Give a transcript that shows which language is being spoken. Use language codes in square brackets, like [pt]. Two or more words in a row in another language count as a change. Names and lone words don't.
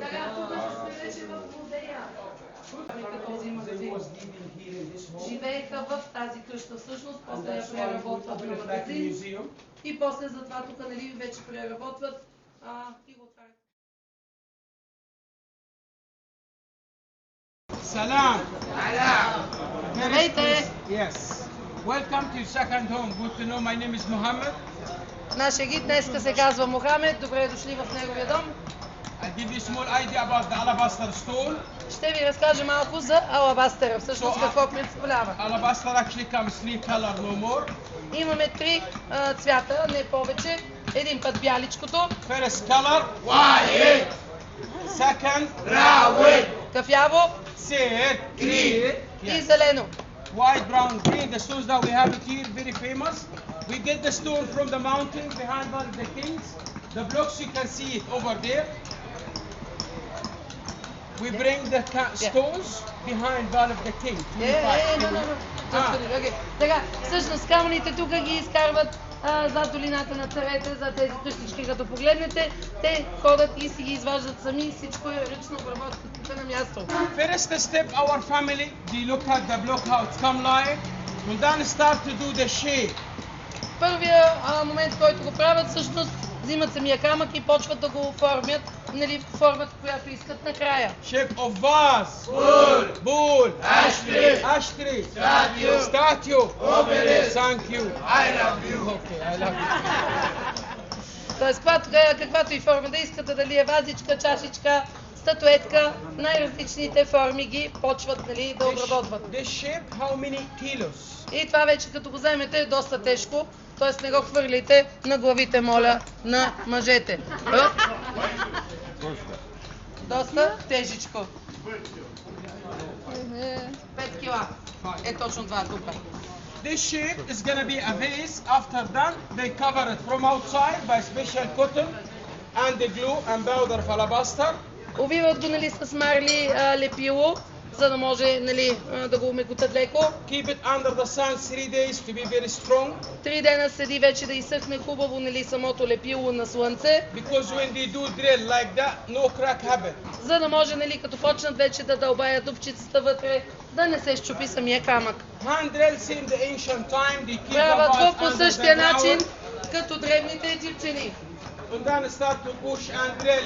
[bg] Живееха в тази къща всъщност, после я преработват на магазин и после затова тук нали вече преработват и го отварят. Salam. Здравейте! [en] Yes. Welcome to second home. Good to know. My name is Mohammed. [bg] Нашия гид днеска се казва Мохамед. Добре дошли в неговия дом. [en] I'll give you a small idea about the alabaster stone. [bg] Ще ви разкажа малко за алабастера. Всъщност какво представлява. [en] Alabaster actually comes three color, no more. [bg] Имаме три цвята, не повече. Един път бяличкото. [en] First color, white. Second, brown. [bg] Кафяво. [en] Third, green. [bg] И зелено. [en] White, brown, green. The stones that we have it here, very famous. We get the stone from the mountain behind one of the kings. The blocks you can see it over there. We bring the stones behind one of the kings. [bg] Така, всъщност камъните тук ги изкарват зад долината на царете, за тези къщички, като погледнете, те ходят и си ги изваждат сами, всичко е ръчно обработка тук на място. [en] First step, our family, they look at the block how it's come like, and then start to do the shape. [bg] Първия момент, който го правят, всъщност взимат самия камък и почват да го оформят, нали, формата, която искат накрая. [en] Shape of vase, bull, ashtray, statue, thank you, I love you. Okay, I love you. [bg] Тоест, каквато и форма да искате, дали е вазичка, чашичка, статуетка, най-различните форми ги почват нали, да обработват. [en] This shape, how many kilos? [bg] И това вече като го вземете е доста тежко, т.е. не го хвърляйте на главите, моля, на мъжете. Доста тежичко. 5 кила. Е точно това тук. [en] This shape is gonna be a vase. After done, they cover it from outside by special cotton and the glue and powder of alabaster. [bg] Увиват го нали, с марли лепило, за да може нали, да го умекотат леко. [en] Keep it under the sun 3 days to be very strong. [bg] 3 дена седи вече да изсъхне хубаво нали, самото лепило на слънце. [en] Because when they do drill like that, no crack happen. [bg] За да може нали, като почнат вече да дълбаят дупчицата вътре, да не се счупи самия камък. [en] Hand drills in the ancient time, they keep [bg] Правят го по [en] under [bg] същия [en] the [bg] начин, [en] ground. [bg] като древните египтяни. [en] And then start to push and drill.